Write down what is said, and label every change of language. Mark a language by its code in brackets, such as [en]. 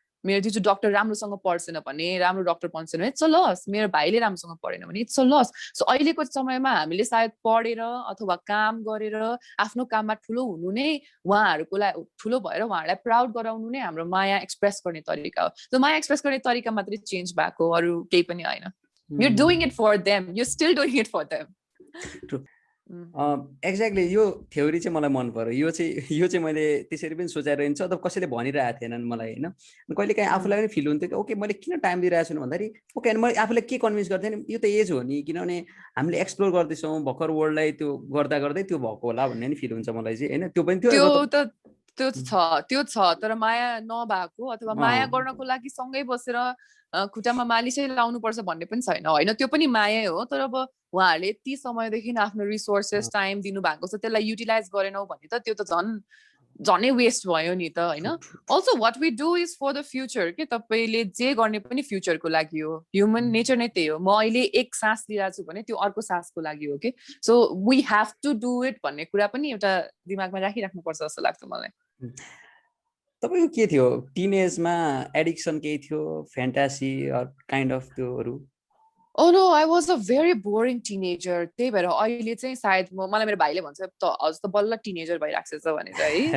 [ne] मेरो दिजु डक्टर राम्रोसँग पढ्छेन भने, राम्रो डक्टर बन्छेन भने [en] it's a loss, [ne] मेरो भाइले राम्रोसँग पढेन भने इट्स अ लस। सो अहिलेको समयमा हामीले सायद पढेर अथवा काम गरेर आफ्नो काममा ठुलो हुनु नै उहाँहरूको लागि ठुलो भएर उहाँहरूलाई प्राउड गराउनु नै हाम्रो माया एक्सप्रेस गर्ने तरिका हो। सो माया एक्सप्रेस गर्ने तरिका मात्रै चेन्ज भएको, अरू केही पनि होइन। [en] You're doing it for them, you're still doing it for them. [ne] Exactly यो थ्योरी चाहिँ मलाई मन पर्यो। यो चाहिँ मैले त्यसरी पनि सोचेर हिँड्छु, अथवा कसैले भनिरहेको थिएनन् मलाई होइन। कहिले काहीँ आफूलाई पनि फिल हुन्थ्यो कि ओके मैले किन टाइम दिइरहेको छु भन्दाखेरि ओके अनि मैले आफूलाई के कन्भिन्स गर्थेँ नि, यो त एज हो नि, किनभने हामीले एक्सप्लोर गर्दैछौँ भर्खर वर्ल्डलाई, त्यो गर्दा गर्दै त्यो भएको होला भन्ने नि फिल हुन्छ मलाई चाहिँ होइन। त्यो पनि त्यो छ तर माया नभएको अथवा माया गर्नको लागि सँगै बसेर खुट्टामा मालिसै लाउनुपर्छ भन्ने पनि छैन होइन, त्यो पनि माया हो। तर अब उहाँहरूले यति समयदेखि आफ्नो रिसोर्सेस टाइम दिनु भएको छ, त्यसलाई युटिलाइज गरेनौ भने त त्यो त झनै वेस्ट भयो नि त होइन। [en] also what we do is for the future [ne] के, तपाईँले जे गर्ने पनि फ्युचरको लागि हो, ह्युमन नेचर नै त्यही हो। म अहिले एक सास लिइरहेको छु भने त्यो अर्को सासको लागि हो कि, [en] so we have to do it [ne] भन्ने कुरा पनि एउटा दिमागमा राखिराख्नुपर्छ जस्तो लाग्छ मलाई। तपाईँको के थियो टिनेजमा, एडिक्सन केही थियो, फ्यान्टासी काइन्ड अफ त्योहरू? [en] Oh no, I was a very boring teenager. [ne] त्यही भएर अहिले चाहिँ सायद मलाई मेरो भाइले भन्छ त अझ त बल्ल टिनेजर भइराख्छ भनेर है।